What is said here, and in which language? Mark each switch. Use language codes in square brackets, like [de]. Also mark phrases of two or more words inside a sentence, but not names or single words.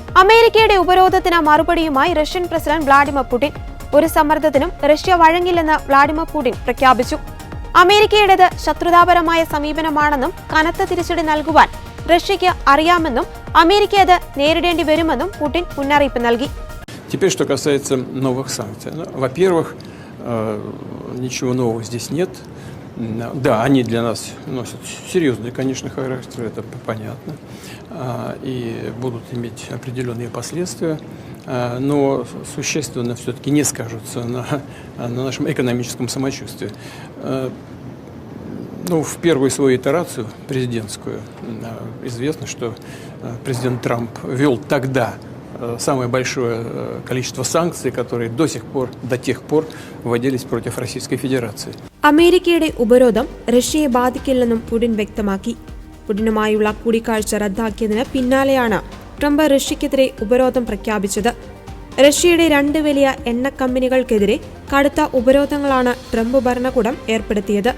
[ml] അമേരിക്കയുടെ ഉപരോധത്തിന് മറുപടിയുമായി റഷ്യൻ പ്രസിഡന്റ് വ്ളാഡിമിർ പുടിൻ. ഒരു സമ്മർദ്ദത്തിനും റഷ്യ വഴങ്ങില്ലെന്ന് വ്ളാഡിമിർ പുടിൻ പ്രഖ്യാപിച്ചു. അമേരിക്കയുടേത് ശത്രുതാപരമായ സമീപനമാണെന്നും കനത്ത തിരിച്ചടി നൽകുവാൻ റഷ്യയ്ക്ക് അറിയാമെന്നും അമേരിക്ക അത് നേരിടേണ്ടി വരുമെന്നും പുടിൻ മുന്നറിയിപ്പ് നൽകി. [ru] Теперь, что касается новых санкций. Во-первых, ничего нового здесь нет. Да, они для нас носят серьезный, конечно, характер, это понятно, и будут иметь определенные последствия, но существенно все-таки не скажутся на нашем экономическом самочувствии. В первую свою итерацию президентскую известно, что президент Трамп ввел тогда самое большое количество санкций, которые до тех пор вводились против Российской Федерации. [ml] അമേരിക്കയുടെ ഉപരോധം റഷ്യയെ ബാധിക്കില്ലെന്നും പുടിൻ വ്യക്തമാക്കി. പുടിനുമായുള്ള കൂടിക്കാഴ്ച റദ്ദാക്കിയതിന് പിന്നാലെയാണ് ട്രംപ് റഷ്യക്കെതിരെ ഉപരോധം പ്രഖ്യാപിച്ചത്. റഷ്യയുടെ 2 വലിയ എണ്ണ കമ്പനികൾക്കെതിരെ കടുത്ത ഉപരോധങ്ങളാണ് ട്രംപ് ഭരണകൂടം ഏർപ്പെടുത്തിയത്.